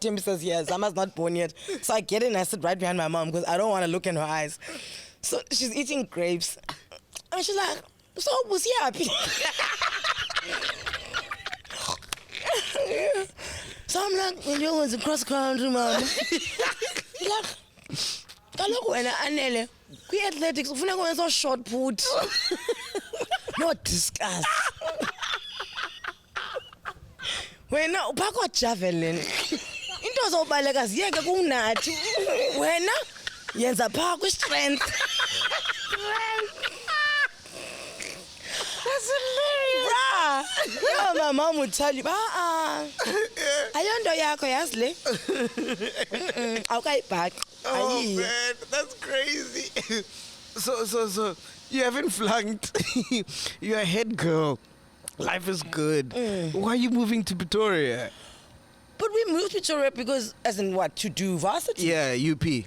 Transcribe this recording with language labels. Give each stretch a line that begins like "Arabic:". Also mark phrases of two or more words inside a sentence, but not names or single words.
English: Tim says, yes, Zama's not born yet. So I get in and I sit right behind my mom because I don't want to look in her eyes. So she's eating grapes. And she's like, so was he happy? So I'm like, when you was across country, mom. Like,
Xhosa: kaloku wena Anele, kwi-athletics ufuna kwenza
English: short put. Not discuss.
Xhosa: Wena uphakwa javelin. Into zobaleka ziyeke kunathi. Wena yenza phaa kwi-strength.
English: That's hilarious. Bruh. Yeah, my mom would tell you,
Xhosa: ayonto yakho yazi le. Awukayibhaqi.
English: Oh man, that's crazy. So you haven't flunked. You're a head girl. Life is good. Why are you moving to Pretoria? But we moved to Pretoria because, as in what, to do varsity? Yeah, UP.